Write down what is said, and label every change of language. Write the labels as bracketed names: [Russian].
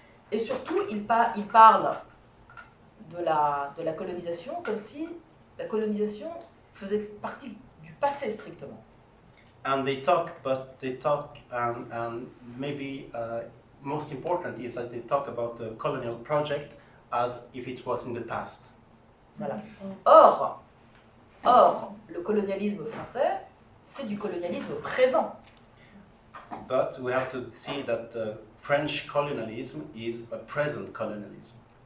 [French] Et surtout, ils parlent de la colonisation comme si la colonisation faisait partie du passé strictement. [English] And they talk, and maybe most important is that they talk about the colonial project as if it was in the past. [French] Voilà. Or, le colonialisme français, c'est du colonialisme présent. [English] But we have to see that French colonialism is a present colonialism.